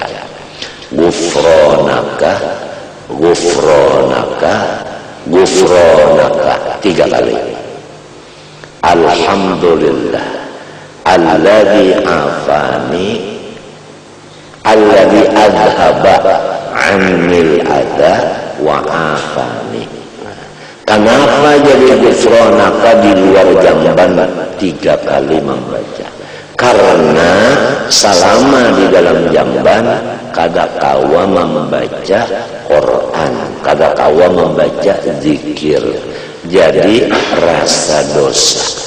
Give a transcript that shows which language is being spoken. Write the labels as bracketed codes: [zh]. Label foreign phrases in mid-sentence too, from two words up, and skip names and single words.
[ar] غفرانك، غفرانك، غفرانك 3 kali. الحمد لله الذي عافاني الذي أذهب عني الأذى وعافاني. [id] Kenapa jadi gufronaka di luar jamban 3 kali membaca? [bjn] Karena selama di dalam jamban kada kawa membaca Quran, kada kawa membaca zikir, jadi rasa dosa.